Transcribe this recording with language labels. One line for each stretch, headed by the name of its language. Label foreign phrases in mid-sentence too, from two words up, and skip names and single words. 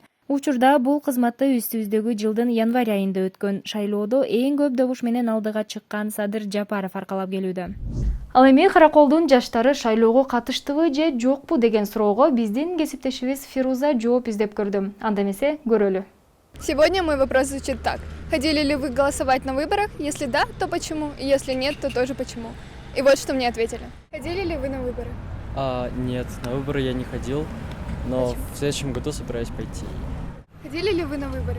Kyrgyz: Учурда бул кызматты үстүбүздөгү жылдын январь айында өткөн шайлоодо эң көп добуш менен алдыга чыккан Садыр Жапаров аркалап келүүдө. Ал эми Караколдун жаштары шайлоого катыштыбы же жокпу деген суроого биздин кесиптешибиз Фируза жооп издеп көрдү. Анда эмесе көрөлү.
Russian: Сегодня мой вопрос звучит так. Хотели ли вы голосовать на выборах? Если да, то почему? И если нет, то тоже почему? И вот что мне ответили. Ходили ли вы на выборы? Нет, на выборы я не ходил, но Почему? в следующем году собираюсь пойти. Ходили ли вы на выборы?